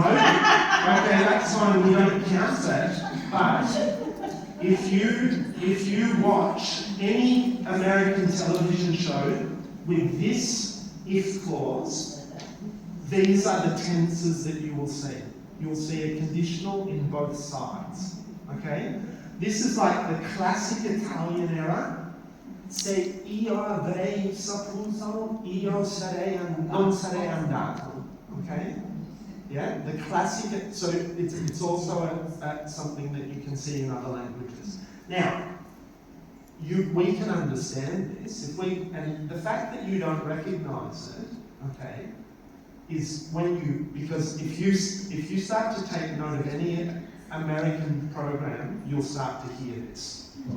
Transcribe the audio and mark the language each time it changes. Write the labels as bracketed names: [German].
[English] Okay, that's fine, we don't count that. But if you watch any American television show with this if clause, these are the tenses that you will see. You'll see a conditional in both sides. Okay? This is like the classic Italian era. [Italian] Se io avrei saputo, io non sarei andato. [English] Okay? Yeah, the classic. So it's also something that you can see in other languages. Now, we can understand this. And the fact that you don't recognise it, okay, is because if you start to take note of any American program, you'll start to hear this.